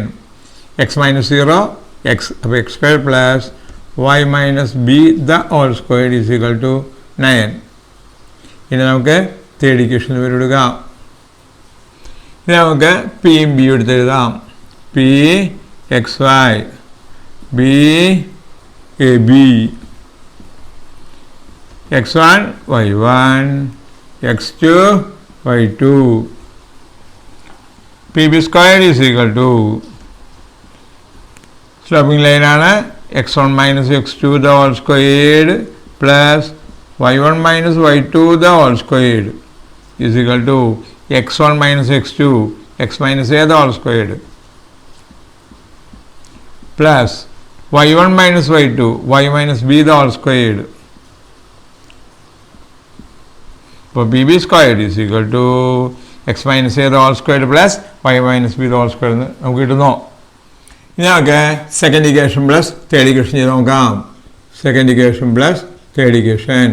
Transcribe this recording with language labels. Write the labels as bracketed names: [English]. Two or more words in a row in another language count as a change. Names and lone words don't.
[Malayalam] x - 0 x, അപ്പോൾ x² പ്ലസ് y - b = 9. ഇനി നമുക്ക് [English] third equation [Malayalam] വരെ എടുക്കാം. ഇനി നമുക്ക് പിയും ബി എടുത്തെഴുതാം. [English] PXY AB x1 y1 x2 y2. [Malayalam] PB² = [English] sloping line. [Malayalam] x1 - x2² പ്ലസ് y1 - y2² = x1 - x2 x - a² പ്ലസ് y1 - y2 y - b². അപ്പോൾ PB² = x - a² പ്ലസ് y - b² എന്ന് നമുക്ക് കിട്ടുന്നു. ഇനി നമുക്ക് [English] second equation plus third equation [Malayalam] ചെയ്ത് നോക്കാം. [English] second equation plus third equation.